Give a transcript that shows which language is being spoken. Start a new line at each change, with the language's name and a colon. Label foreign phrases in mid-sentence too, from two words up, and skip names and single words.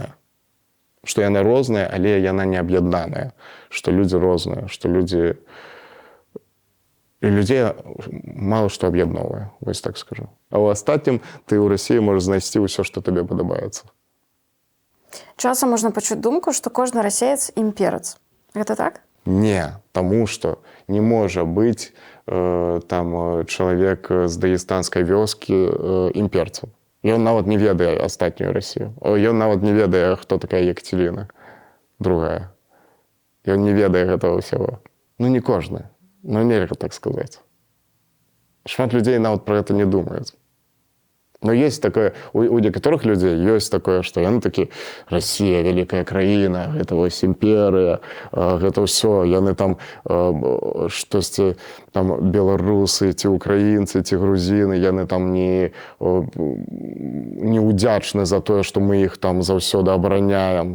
Ukrainian: Що вона різна, але вона не об'єднана. Що люди різні, що люди... І людей мало що об'єднує, ось так скажу. А у остатнім ти у Росії можеш знайти усе, що тобі подобається.
Belarusian: Часам можна пачуць думку, што кожны расеец імперец. Гэта так? Не, таму што не можа быць там чалавек з дагестанскай вёскі імперцам. Ён нават не ведае астатнюю Расію. Ён нават не ведае, хто такая Екатерина другая. Ён не ведае гэтага ўсяго. Ну, не кожны. Ну, нельга так сказаць. Шмат людзей нават про гэта не думаюць.
Russian: Но есть такое, у некоторых людей есть такое, что
Belarusian: яны такі,
Russian: Россия, великая
Belarusian: краіна, гэта вось імперыя, гэта ўсё, яны там штосьці, там беларусы, ці украінцы, ці грузіны, яны там не удзячны за тое, што мы іх там заўсёды абараняем.